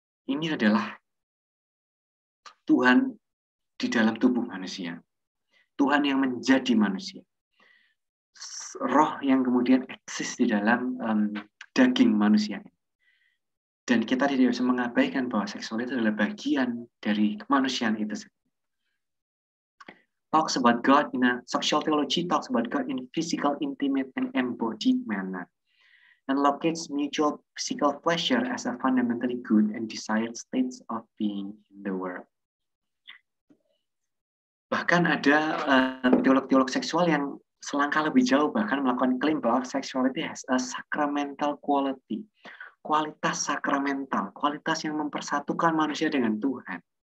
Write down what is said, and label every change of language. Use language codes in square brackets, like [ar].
[id] Ini adalah Tuhan di dalam tubuh manusia. Tuhan yang menjadi manusia. Roh yang kemudian eksis di dalam daging manusia. Dan kita tidak bisa mengabaikan bahwa seksualitas adalah bagian dari kemanusiaan itu. [en] talks about God in a sexual theology talks about God in physical, intimate, and embodied manner, and locates mutual physical pleasure as a fundamentally good and desired states of being in the world. [id] Bahkan ada teolog-teolog seksual yang selangkah lebih jauh, bahkan melakukan klaim bahwa [en] sexuality has a sacramental quality, [id] kualitas sakramental, kualitas yang mempersatukan manusia dengan Tuhan.